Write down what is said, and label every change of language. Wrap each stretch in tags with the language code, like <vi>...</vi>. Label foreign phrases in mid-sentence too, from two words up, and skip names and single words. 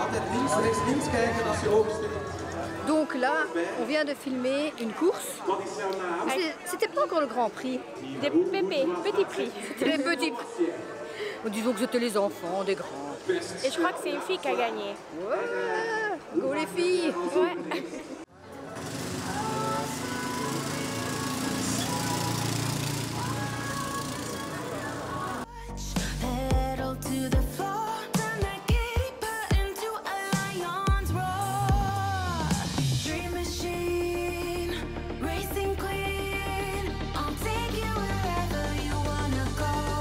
<nl>Altijd links, rechts, links kijken als je oversteekt.</nl> <fr>Donc là, on vient de filmer une course.</fr> <nl>Wat is jouw naam?</nl> <fr>C'était pas encore le Grand Prix. Des pépés, petits prix. C'était les petits. Disons que c'était les enfants, des grands. Et je crois que c'est une fille qui a gagné. Ouais, go les filles. Ouais.</fr> <en>Pedal to the floor, turn that giddy button to a lion's roar. Dream machine, racing queen, I'll take you wherever you wanna go.</en>